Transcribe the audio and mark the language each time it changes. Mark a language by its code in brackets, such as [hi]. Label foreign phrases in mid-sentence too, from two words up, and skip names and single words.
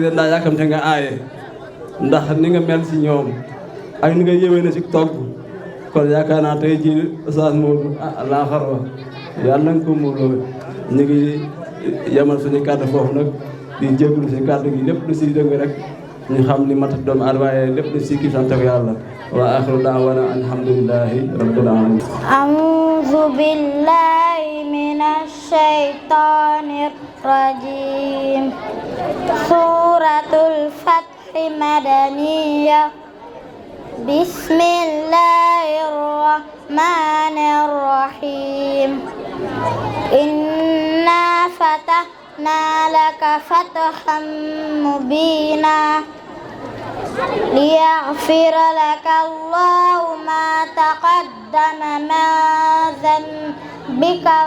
[wo] dañ daa yàkkamte nga aaye ndax ni nga mel si ñoom ak ni nga yëwee na si togg kon yaakaar naa tey ji Oustaz Modou laa xarwa yàlla nga ko muurloo ñu ngi yemal suñu kàddu foofu nag di jégalu si kàddu gi lépp lu si dëng rek ñu xam ni matat doomu aadama waaye lépp lu si kii sant ko yàlla [ar] وآخر دعوانا الحمد لله رب العالمين أعوذ بالله من الشيطان الرجيم سورة الفتح مدنية بسم الله الرحمن الرحيم إنا فتحنا لك فتحا مبينا ليغفر لك الله ما تقدم من ذنبك